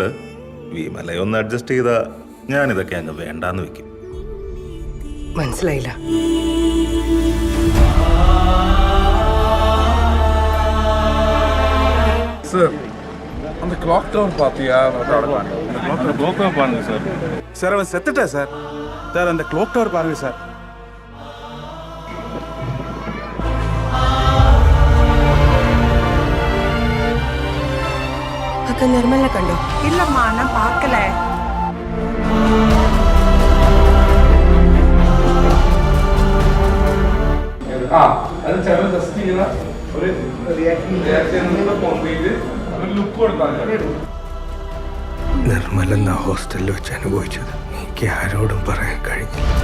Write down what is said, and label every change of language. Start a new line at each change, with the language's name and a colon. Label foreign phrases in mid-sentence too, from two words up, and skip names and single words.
Malayalam: വിമലയൊന്ന് അഡ്ജസ്റ്റ് ചെയ്താ ഞാനിതൊക്കെ അങ്ങ് വേണ്ടാന്ന് വെക്കും. മനസ്സിലായില്ല.
Tamil: Sir, அந்த
English: clock tower
Tamil: பாத்தியா?
English: clock tower
Tamil: பாருங்க சார். சார் அவன் செத்துட்டா சார். சார் அந்த
English: clock tower
Tamil: பாருங்க சார்.
Malayalam: അക്ക നിർമ്മലിനെ കണ്ടോ?
Tamil: இல்லம்மா நான் பார்க்கல.
Malayalam: അത് ചില ജസ്റ്റ് ഇങ്ങനെ ഒരു റിയാക്ഷൻ പൊന്തിയിട്ട് ഒരു ലുക്ക് കൊടുത്താൽ നിർമ്മൽ എന്ന ഹോസ്റ്റലിൽ വെച്ച് അനുഭവിച്ചത് എനിക്ക് ആരോടും പറയാൻ കഴിഞ്ഞില്ല.